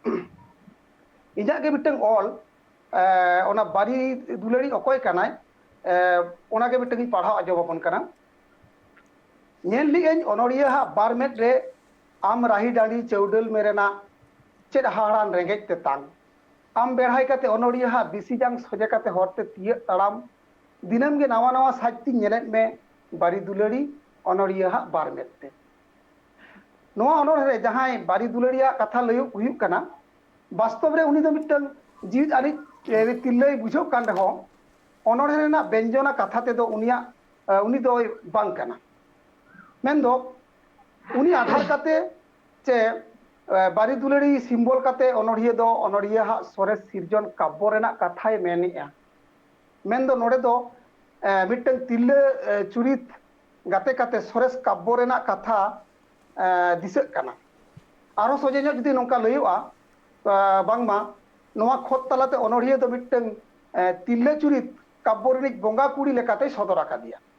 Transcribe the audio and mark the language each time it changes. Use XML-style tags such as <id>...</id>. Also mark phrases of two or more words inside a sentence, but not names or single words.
<sat>इजा गे मिट्टन ऑल ओना बारी दुलारी अकोय कनाय ओना गे मिट्टन पढ़ाव आजोबन कना नेल लिएन अनोरिया हा बारमेट रे आम राही डांडी चौडल मेरेना चेद हाड़ान रेंगेज तेतांग आम बेढ़ाई काते अनोरिया हा बिसी जांग सोजे काते हरते तिय तड़ाम दिनम गे नवा नवा साजती नेलेत में बारी दुलारी अनोरिया हा बारमेट ते नवा अनोर रे जहां बारी दुलारिया कथा लयो हुयुक कना वास्तव रे उनी दो मिट्टन जीवित आनी तिल्लई बुझो कान रहो अनोर रेना व्यंजना कथा ते दो उनिया उनी दो बांग कना मेंदो उनी आधार काते चे बारी दुलारी सिम्बल काते अनोरिया दो अनोरिया हा सोरे सिरजन काव्य रेना कथाय मेनिया मेंदो नोडे दो मिट्टन तिल्ले चुरित गाते काते सोरेस काव्य रेना कथा दिसक कना आरो सोजे जो जुदी नोंका लयुआ बांगमा नोवा खोत तलाते अनोरिया दो मिट्टन तिल्ले चुरित काव्य रेनिक बोंगा कुड़ी लेकाते सदर आकादिया</sat>